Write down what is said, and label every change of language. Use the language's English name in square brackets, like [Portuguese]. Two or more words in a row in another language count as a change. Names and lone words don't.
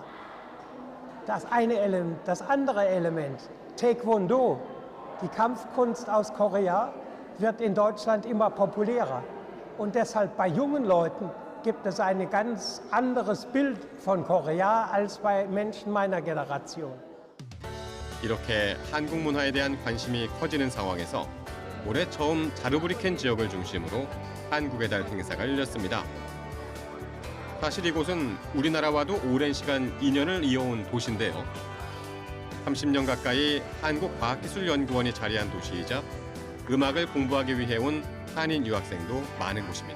[German] Das eine Element. Das andere Element, Taekwondo, die Kampfkunst aus Korea, wird in Deutschland immer populärer. Und deshalb bei jungen Leuten gibt es ein ganz anderes Bild von Korea als bei Menschen meiner Generation. [Korean] 이렇게 한국 문화에 대한 관심이 커지는 상황에서 올해 처음 자르브리켄 지역을 중심으로 한국의 달 행사가 열렸습니다. 사실 이곳은 우리나라와도 오랜 시간 인연을 이어온 도시인데요. 30년 가까이 한국과학기술연구원이 자리한 도시이자 음악을 공부하기 위해 온 한인 유학생도 많은 곳입니다.